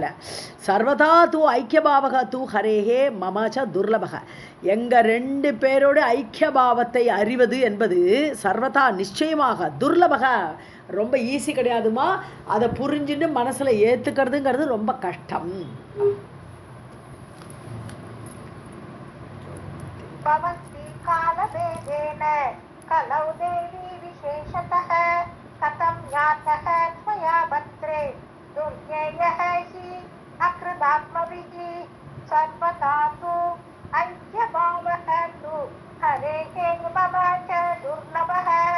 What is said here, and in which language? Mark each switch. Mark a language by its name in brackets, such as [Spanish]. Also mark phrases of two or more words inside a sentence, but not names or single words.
[Sanskrit] सर्वथा तु ऐक्यभावः तु हरेः मम च दुर्लभः. [Tamil] எங்கள் 2 பேரோட ஐக்கியபாவத்தை அறிவது என்பது சர்வதா நிச்சயமாக துர்லபக, ரொம்ப ஈஸி கிடையாதுமா. அதை புரிஞ்சுட்டு மனசில் ஏற்றுக்கிறதுங்கிறது ரொம்ப கஷ்டம். [Sanskrit] भवन्ति कालभेदेन कलौ देवी विशेषतः कथं ज्ञातः त्वया भद्रे दुर्ज्ञेयः हि अकृतात्मभिः सर्वथा तु ऐक्यभावः तु हरेः मम च दुर्लभः.